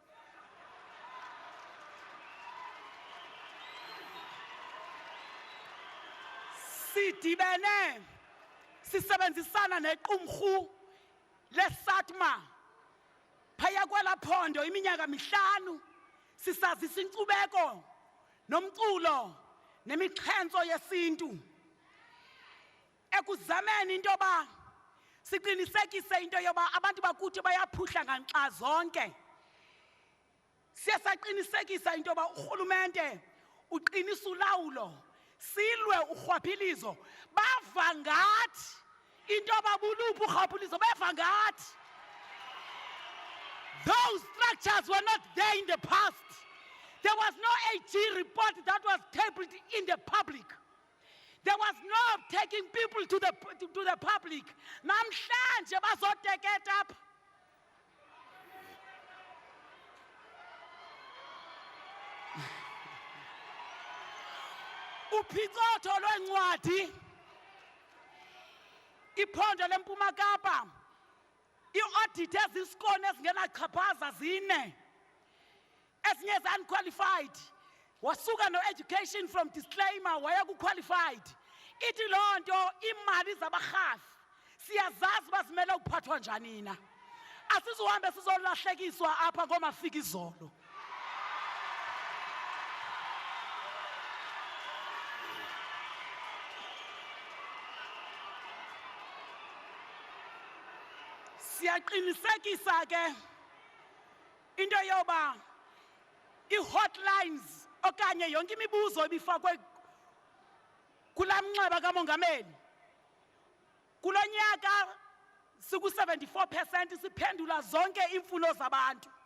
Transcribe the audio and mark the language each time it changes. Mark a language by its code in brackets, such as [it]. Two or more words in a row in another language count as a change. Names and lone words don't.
[xh] Sidibene sisebenzisana nequmrhu leSatma phaya kwela phondo iminyaka 5 sisazisa inkcubeko nomculo nemixhentso yesintu ekuzameni into yoba siqinisekise into yoba abantu bakuthi bayaphuhla nganxa zonke. Siyasaqinisekisa into yoba urhulumente uqinisa ulawulo, silwe urhwaphilizo. Bava ngathi into yoba buluphi urhwaphilizo, beva ngathi [en] those structures were not there in the past. There was no AG report that was tabled in the public. There was no taking people to the public. [xh] Namhlanje bazoteket up. Uphicotho lwencwadi iphondo leMpuma Kapa i-audit ezisikone ezingenachaphaza 4 ezinye unqualified. Wasuka no [en] education from disclaimer [xh] waya ku-qualified. Ithi loo nto imali zabarhafi siyazazi bazimele ukuphathwa njani na. Asizuhambe sizolahlekiswa apha ngomafika izolo. Siyaqinisekisa ke into yoba i-hotlines okanye yonke imibuzo ebifakwe kulamnxeba kamongameli kulonyaka siku 74% siphendula zonke imfuno zabantu